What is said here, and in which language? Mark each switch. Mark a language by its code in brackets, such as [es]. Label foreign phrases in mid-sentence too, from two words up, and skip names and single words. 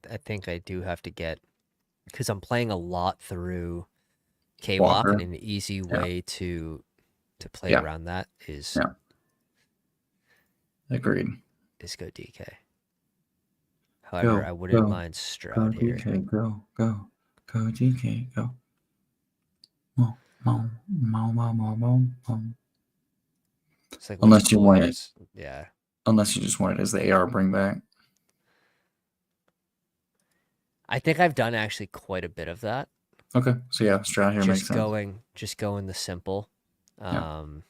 [en] I think I do have to get, because I'm playing a lot through K-Walk, Walker. and an easy way to play Yeah. around that is Agreed. is go DK. However, I wouldn't mind Stroud go here. DK, go DK, go. Mo, mo, mo, mo, mo, mo, mo. It's like Unless you want it, yeah. unless you just want it as the AR bring back. I think I've done actually quite a bit of that. Okay, so yeah, Stroud here makes Just sense. going the simple. Yeah.